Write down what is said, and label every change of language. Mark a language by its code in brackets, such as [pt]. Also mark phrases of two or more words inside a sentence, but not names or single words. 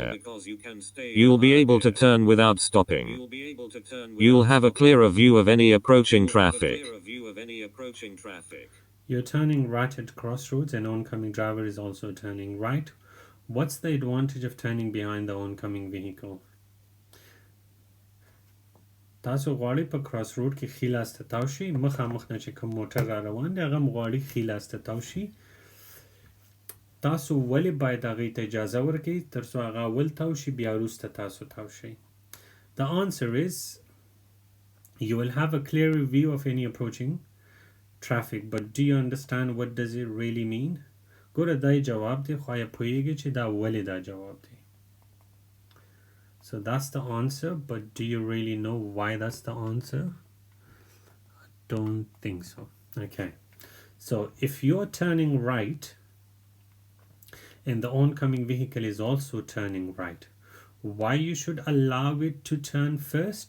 [en] You'll be able to turn without stopping. You'll have a clearer view of any approaching traffic. You're turning right at crossroads and oncoming driver is also turning right. What's the advantage of turning behind the oncoming vehicle? [ps] تاسو غواړئ په [en] cross road [ps] کې ښي لاس ته تاو شئ مخامخ نه چې کوم موټر را روان دی هغه هم غواړي ښي لاس ته تاو شي تاسو ولې باید هغې ته اجازه ورکړئ تر څو هغه اول تاو شي بیا وروسته تاسو تاو شئ. [en] The answer is you will have a clearer view of any approaching traffic, but do you understand what does it really mean? [ps] ګوره دا جواب دی خو یا پوهیږئ چې دا ولې دا جواب دی. [en] So that's the answer, but do you really know why that's the answer? I don't think so. Okay, so if you're turning right and the oncoming vehicle is also turning right, why you should allow it to turn first?